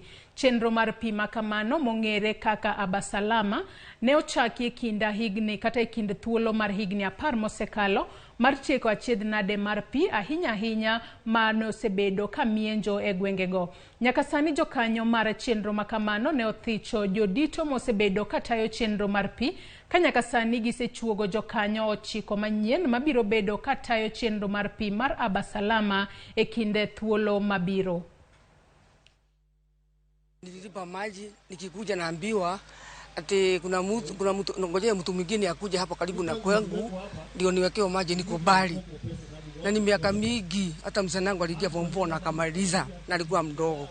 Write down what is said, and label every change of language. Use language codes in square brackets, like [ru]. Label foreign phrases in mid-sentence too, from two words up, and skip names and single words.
[luo] Chenro mar pi ma kamano mong'ere kaka Abasalama ne ochaki e kind higni kata e kind thuolo mar higni 10 mosekalo mar tieko achiedh nade mar pi ahinya ma nosebedo ka mienjo e gwengego. Nyaka sani jokanyo mar chenro ma kamano ne othicho jodito mosebedo katayo chenro mar pi ka nyaka sani gisechuogo jokanyo 9 manyien mabiro bedo katayo chenro mar pi mar Abasalama e kinde thuolo mabiro. [sw] Nililipa maji nikikuja naambiwa ati kuna mtu ngojea mtu mwingine akuje hapo karibu na kwangu ndio niwekewe maji, niko bali na ni miaka mingi. Hata msanangu aliingia form 4 na akamaliza na alikuwa mdogo.